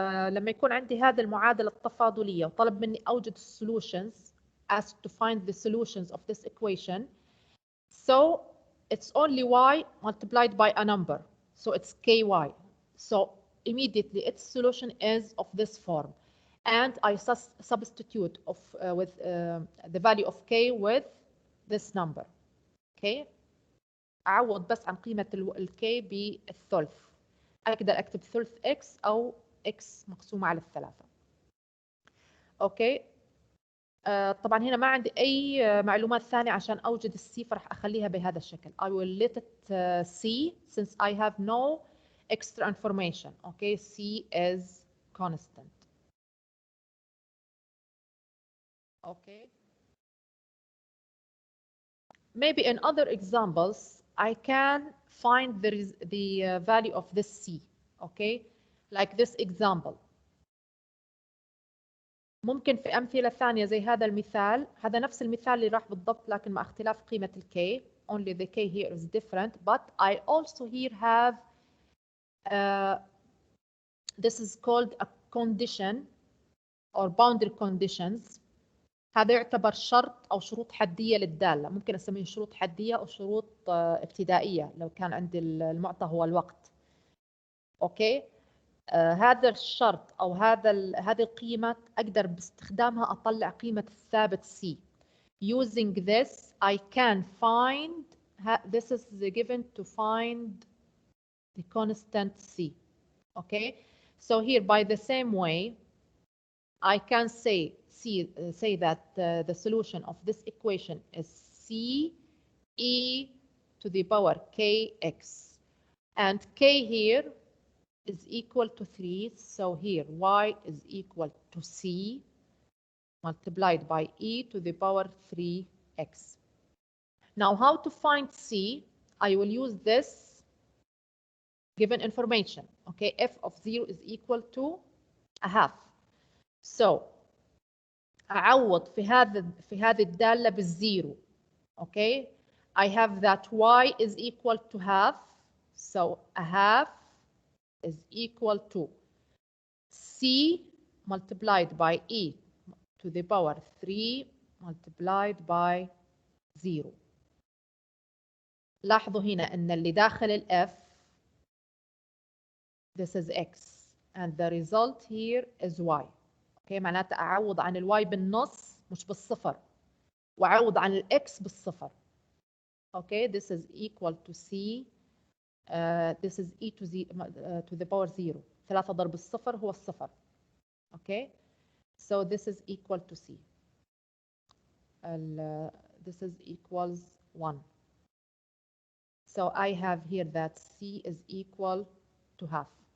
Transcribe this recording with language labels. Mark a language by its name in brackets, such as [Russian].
[Arabic] لما يكون عندي هذه المعادلة التفاضلية وطلب مني أوجد [English] solutions, asked to find the solutions of this equation, so it's only y multiplied by a number, so it's ky. So immediately its solution is of this form, and I substitute with the value of k with this number. [Arabic] Okay, أعوض بس عن قيمة الكي بالثلث. أقدر أكتب ثلث x أو x مقسومة على الثلاثة. أوكي، طبعا هنا ما عندي أي معلومات ثانية عشان أوجد السي، فرح أخليها بهذا الشكل. [English] I will let it C since I have no extra information. Okay, C is constant. Okay. Maybe in other examples, I can find the value of this C. Okay, like this example. [Arabic] ممكن في أمثلة ثانية زي هذا المثال، هذا نفس المثال اللي راح بالضبط لكن مع اختلاف قيمة ال K. [English] Only the K here is different, but I also here have this is called a condition or boundary conditions. [Arabic] هذا يعتبر شرط أو شروط حدية للدالة، ممكن أسميه شروط حدية أو شروط ابتدائية لو كان عندي المعطى هو الوقت. أوكي، هذا الشرط أو هذه القيمة أقدر باستخدامها أطلع قيمة الثابت C. [English] Using this, I can find, this is given to find the constant C. Okay, so here by the same way, I can say that the solution of this equation is C e to the power kx, and k here is equal to 3, so here y is equal to C multiplied by e to the power 3x. Now how to find C? I will use this given information. Okay, f of 0 is equal to a half. [Arabic] So أعوض في هذه الدالة بالزيرو. [English] Okay, I have that y is equal to half, so a half is equal to C multiplied by e to the power 3 multiplied by 0. [Arabic] لاحظوا هنا أن اللي داخل ال [English] f this is x and the result here is y. [Arabic] اوكي، معناته اعوض عن الواي بالنص مش بالصفر، واعوض عن الاكس بالصفر. [English] Okay, this is equal to c this is e to the power 0. [Arabic] 3 ضرب الصفر هو الصفر. [English] Okay, so this is equal to c. This is equals 1. So I have here that c is equal to half.